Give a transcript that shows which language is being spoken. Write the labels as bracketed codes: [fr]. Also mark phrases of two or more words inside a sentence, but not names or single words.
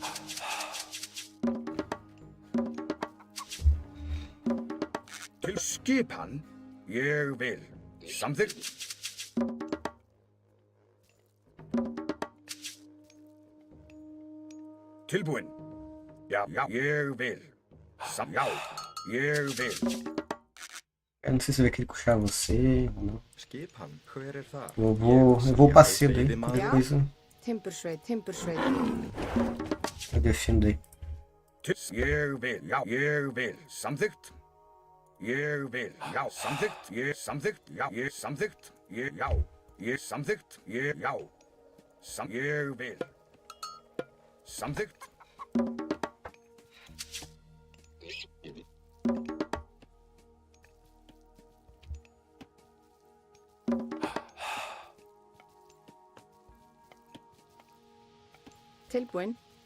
[is] Til skipan, ég vil, samþykkt. Tilbúin, já, ég vil, já, ég vil. [pt] Eu não sei se vai querer puxar você ou não. [is] Skipan, hver er það? [pt] Eu vou upar cedo aí, qualquer coisa [is] Timbursveit. [pt] eu defendo aí. [is] Ég vil, já, ég vil, samþykkt. Ég vil, já, samþykkt. Ég samþykkt, já, ég samþykkt. Ég, já, ég samþykkt. Ég, já. Ég vil. Samþykkt. Tilbúin.